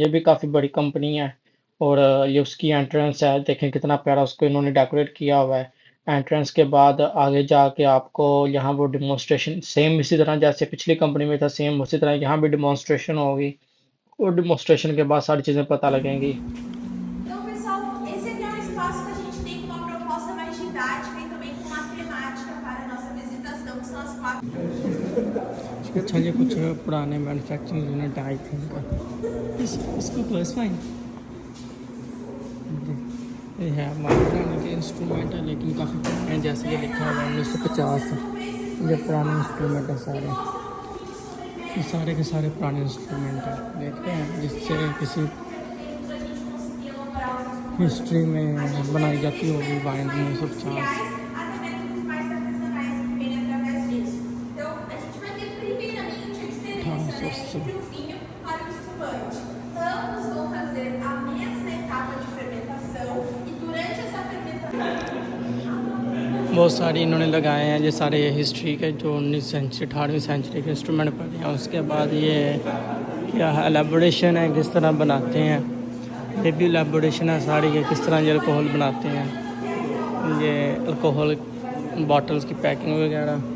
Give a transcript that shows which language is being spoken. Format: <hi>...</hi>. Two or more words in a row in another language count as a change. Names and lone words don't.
<hi>ये भी काफ़ी बड़ी कंपनी है, और ये उसकी एंट्रेंस है, देखें कितना प्यारा उसको इन्होंने डेकोरेट किया हुआ है। एंट्रेंस के बाद आगे जाके आपको यहाँ वो डिमॉन्स्ट्रेशन, सेम इसी तरह जैसे पिछली कंपनी में था, सेम उसी तरह यहाँ भी डिमॉन्स्ट्रेशन होगी, और डिमॉन्स्ट्रेशन के बाद सारी चीज़ें पता लगेंगी।</hi> <pt>Então, pessoal, esse aqui é um espaço que a gente tem com uma proposta mais didática e também com uma temática para a nossa visitação, que são as quatro.</pt> <hi>अच्छा, ये कुछ पुराने मैन्युफैक्चरिंग यूनिट</hi> <en>I think,</en> <hi>इसको प्लस फाइन ये है, हमारे पुराने के इंस्ट्रूमेंट है, लेकिन काफ़ी पुराने हैं। जैसे ये लिखा हुआ है 1950, ये पुराने इंस्ट्रूमेंट है सारे, ये सारे के सारे पुराने इंस्ट्रूमेंट हैं। देखते हैं जिससे किसी हिस्ट्री में बनाई जाती होगी वाइन 1950।</hi> <pt>Então, a gente vai ter primeiramente a diferença entre o vinho para o espumante. Ambos vão fazer a mesma etapa de fermentação e durante essa fermentação</pt> <hi>बहुत सारी इन्होंने लगाए हैं, ये सारे हिस्ट्री के जो 19वीं सेंचुरी 18वीं सेंचुरी के इंस्ट्रूमेंट पड़े हैं। उसके बाद ये क्या है, एलेबोरेशन है, किस तरह बनाते हैं, ये भी एलेबोरेशन है सारी, ये किस तरह ये अल्कोहल बनाते हैं, ये अल्कोहल बॉटल्स की पैकिंग वगैरह।</hi>